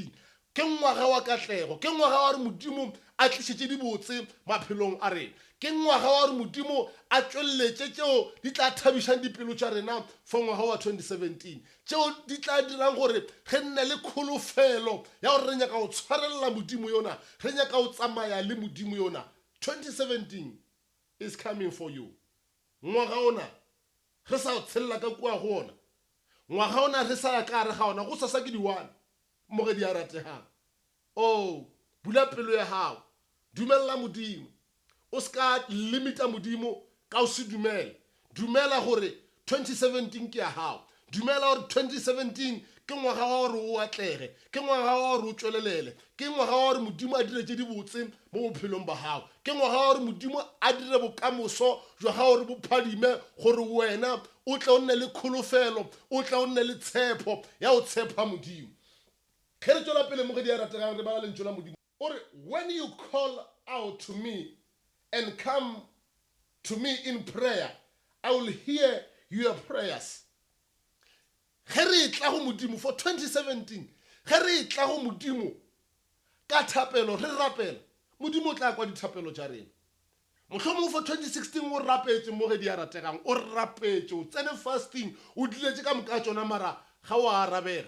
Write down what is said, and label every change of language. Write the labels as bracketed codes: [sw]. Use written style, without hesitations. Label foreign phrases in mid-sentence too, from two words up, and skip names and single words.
[nso] Ke ngwaga wa katlego, ke ngwaga wa gore Modimo a tlišitše dibotse maphelong a rena, ke ngwaga wa gore Modimo a tšwelletše tšeo di tla thabišang dipelo tša rena for ngwaga wa 2017, tšeo di tla dirang gore ge nne le kholofelo ya gore re nyaka go tshwarelela Modimo yona, re nyaka go tsamaya le Modimo yona. [en] 2017 is coming for you. [nso] Ngwaga ona re sa tshelela ka kua go ona, ngwaga ona re sa ya ka gare ga ona go sasa ke di-1 mogedi ya rategang. Oh, bula pelo ya hao, dumella Modimo, o ska limita Modimo ka o se dumele. Dumela gore 2017 ke ya hao, dumela gore 2017 ke ngwaga wa gore o atlege, ke ngwaga wa gore o tšwelelele, ke ngwaga wa gore Modimo a dire tše di botse mo bophelong ba hao, ke ngwaga wa gore Modimo a dire bokamoso jwa ga gore bo phadime, gore wena o tla o nne le kholofelo, o tla o nne le tshepo ya o tshepa Modimo. Ge re tšwela pele mogedi ya rategang re bala lentšu la Modimo ore, [en] when you call out to me and come to me in prayer, I will hear your prayers. [nso] Ge re tla go Modimo for 2017, ge re tla go Modimo ka thapelo re rapela, Modimo o tla kwa dithapelo tša rena. Mohlomong for 2016 o rapetše mogedi ya rategang, o rapetše, o tsene fasting, o diletše ka moka tšona, mara ga o arabega.